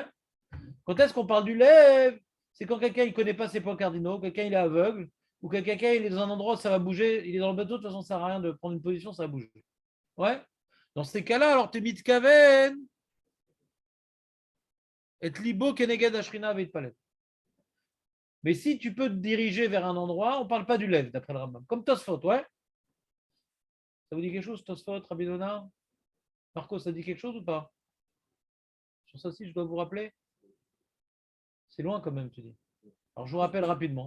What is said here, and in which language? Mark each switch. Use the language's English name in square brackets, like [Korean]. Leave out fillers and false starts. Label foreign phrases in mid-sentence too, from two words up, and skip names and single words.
[French] Quand est-ce qu'on parle du lève? C'est quand quelqu'un ne connaît pas ses points cardinaux, quelqu'un il est aveugle, ou quelqu'un il est dans un endroit où ça va bouger, il est dans le bateau, de toute façon, ça ne sert à rien de prendre une position, ça va bouger. Ouais. Dans ces cas-là, alors tu es mitkaven et [Hebrew] ליבו כנגד השכינה ויתפלל. [French] Mais si tu peux te diriger vers un endroit, on ne parle pas du lève, d'après le Rambam. Comme Tosfot, ouais. Ça vous dit quelque chose, Tosfot, Rabbi Yonah? Marco, ça dit quelque chose ou pas? Sur ça aussi, je dois vous rappeler. C'est loin quand même, tu dis. Alors, je vous rappelle rapidement.